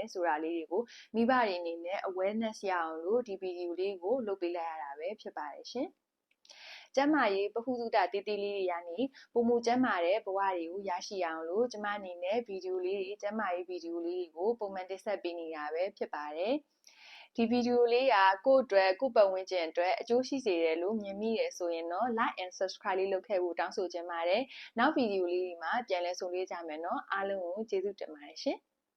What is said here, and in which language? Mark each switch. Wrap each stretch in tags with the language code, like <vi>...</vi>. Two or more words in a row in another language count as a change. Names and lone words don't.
<my>ဆိုတာလေးတွေကိုမိဘတွေအနေနဲ့ awareness ရအောင်လို့ဒီဗီဒီယိုလေးကိုလုပ်ပေးလိုက်ရတာပဲဖြစ်ပါတယ်ရှင်ကျန်းမာရေးပဟုသုတတေးသေးလေးတွေကနေပုံမူကျန်းမာတဲ့ဘဝတွေကိုရရှိအောင်လို့ကျမအနေနဲ့ဗီဒီယိုလေးတွေကျန်းမာရေးဗီဒီယိုလေးတွေကိုပုံမှန်တင်ဆက်ပေးနေတာပဲဖြစ်ပါတယ်ဒီဗီဒီယိုလေးကကိုယ့်အတွက်ကိုယ့်ပတ်ဝန်းကျင်အတွက်အကျိုးရှိစေတယ်လို့မြင်မိတယ်ဆိုရင်တော့</my> <en>like and subscribe</en> <my>လေးလုပ်ခဲ့ဖို့တောင်းဆိုချင်ပါတယ်နောက်ဗီဒီယိုလေးတွေမှာပြန်လည်ဆုံတွေ့ကြမယ်နော်အားလုံးကိုကျေးဇူးတင်ပါတယ်ရှင်</my>